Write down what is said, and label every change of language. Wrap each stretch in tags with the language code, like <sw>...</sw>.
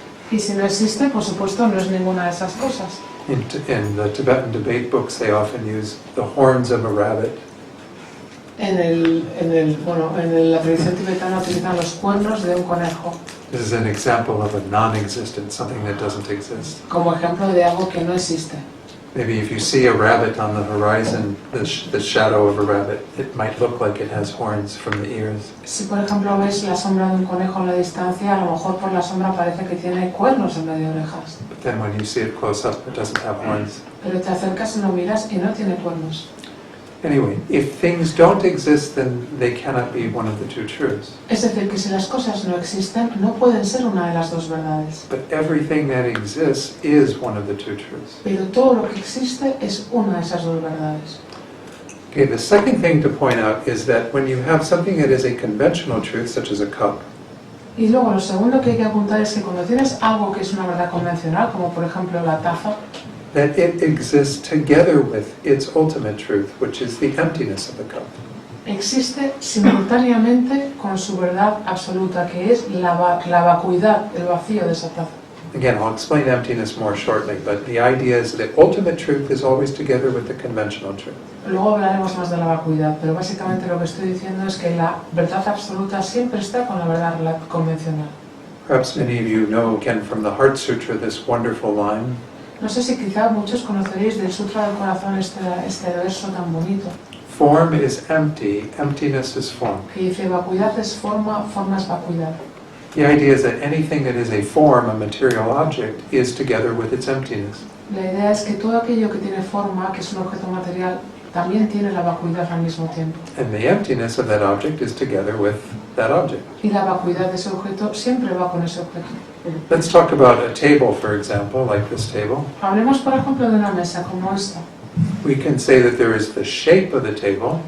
<es>Y si no existe, por supuesto, no es ninguna de esas cosas.</es> <en>In the Tibetan debate books, they often use the horns of a rabbit.</en> <es>En la tradición tibetana utilizan los cuernos de un conejo</es> <en>This is an example of a non-existent, something that doesn't exist.</en> <es>como ejemplo de algo que no existe.</es> <en>Maybe if you see a rabbit on the horizon, the shadow of a rabbit, it might look like it has horns from the ears.</en> <es>Si por ejemplo ves la sombra de un conejo en la distancia, a lo mejor por la sombra parece que tiene cuernos en vez de orejas.</es> <en>But then when you see it close up, it doesn't have horns.</en> <es>Pero te acercas y lo miras y no tiene cuernos.</es> <en>Anyway, if things don't exist, then they cannot be one of the two truths.</en> <es>Es decir, que si las cosas no existen, no pueden ser una de las dos verdades.</es> <en>But everything that exists is one of the two truths.</en> <es>Pero todo lo que existe es una de esas dos verdades.</es> <en>Okay, the second thing to point out is that when you have something that is a conventional truth, such as a cup,</en> <es>Y luego lo segundo que hay que apuntar es que cuando tienes algo que es una verdad convencional, como por ejemplo la taza,</es> <en>that it exists together with its ultimate truth, which is the emptiness of the cup.</en> <es>existe simultáneamente con su verdad absoluta, que es la vacuidad, el vacío de esa taza.</es> <en>Again, I'll explain emptiness more shortly, but the idea is that ultimate truth is always together with the conventional truth.</en> <es>Luego hablaremos más de la vacuidad, pero básicamente lo que estoy diciendo es que la verdad absoluta siempre está con la verdad convencional.</es> <en>Perhaps many of you know, again, from the Heart Sutra, this wonderful line,</en> <es>No sé si quizá muchos conoceréis del Sutra del Corazón este verso tan bonito,</es> <en>form is empty, emptiness is form.</en> <es>que dice vacuidad es forma, forma es vacuidad.</es> <en>The idea is that anything that is a form, a material object, is together with its emptiness.</en> <es>La idea es que todo aquello que tiene forma, que es un objeto material, también tiene la vacuidad al mismo tiempo.</es> <en>And the emptiness of that object is together with that object.</en> <es>Y la vacuidad de ese objeto siempre va con ese objeto.</es> <en>Let's talk about a table, for example, like this table.</en> <es>Hablemos, por ejemplo, de una mesa como esta.</es> <en>We can say that there is the shape of the table</en>